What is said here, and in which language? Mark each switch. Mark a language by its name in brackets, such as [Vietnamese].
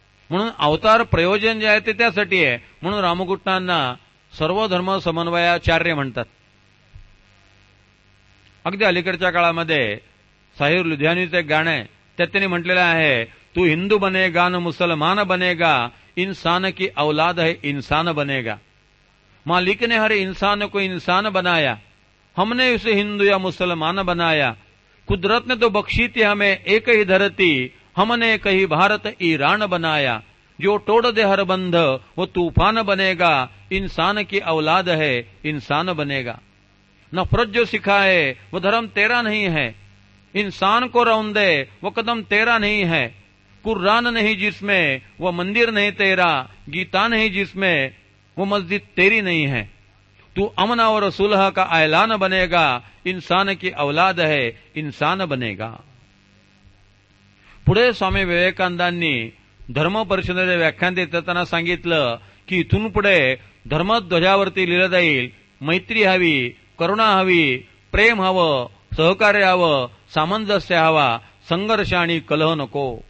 [Marathi] म्हणून अवतार प्रयोजन जे आहे ते त्यासाठी आहे. म्हणून रामकृष्णांना सर्व धर्म समन्वयाचार्य म्हणतात. अगदी अलीकडच्या काळामध्ये साहिर लुधियानीचं एक गाणं आहे, त्यात त्यांनी म्हटलेलं आहे, [Hindi] तू हिंदू बनेगा न मुसलमान बनेगा, इंसान की औलाद है इंसान बनेगा. मालिक ने हर इंसान को इंसान बनाया, हमने उसे हिंदू या मुसलमान बनाया. कुदरत ने तो बख्शी थी हमें एक ही धरती, हमने कहीं भारत ईरान बनाया. जो तोड़ दे हर बंध वो तूफान बनेगा, इंसान की औलाद है इंसान बनेगा. नफरत जो सिखाए वो धर्म तेरा नहीं है, इंसान को रौंदे वो कदम तेरा नहीं है. कुरान नहीं जिसमें वो मंदिर नहीं तेरा, गीता नहीं जिसमें वो मस्जिद तेरी नहीं है. तू अमन और सुलह का ऐलान बनेगा, इंसान की औलाद है इंसान बनेगा. [Marathi] पुढे स्वामी विवेकानंदांनी धर्म परिषदेचे व्याख्यान देताना सांगितलं की इथून पुढे धर्मध्वजावरती लिहिलं जाईल, मैत्री हवी, करुणा हवी, प्रेम हवं, सहकार्य हवं, सामंजस्य हवा, संघर्ष आणि कलह नको.